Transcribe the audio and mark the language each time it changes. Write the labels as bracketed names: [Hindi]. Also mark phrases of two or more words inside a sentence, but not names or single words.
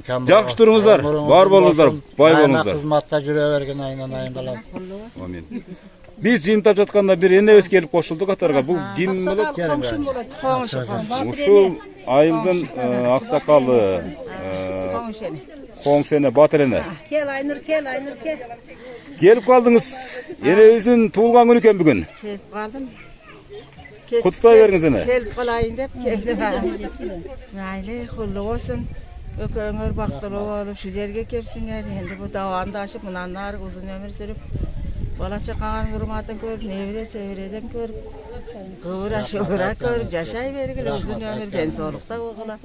[Kyrgyz] Жакшы туруңуздар, бар болуңуздар, бай болуңуздар. Кызматта жүрө берген айынан балам. Амин. Биз жыйынтап жатканда бир энебиз келип кошулду катарга. Бул ким болот? Ушул айылдын аксакалы Коңшене Батыр эне. Кел Айнур кел. Келип калдыңыз. Энебиздин туулган күнү экен бүгүн. Келип калдым. Куттай бериңиз эне. Келип калайын деп келдим. Майлы куллуу болсун. Өкөңөр бактылуу болуп, шу жерге кепсиңер. Энди бу даванды ашып, мындан ары узун өмүр сүрүп, бала чакаңардын урматын көрүп, небере чөбүреден көрүп, кыбыра шыбыра көрүп, жашай бергиле, узун өмүр, ден соолукта болгула.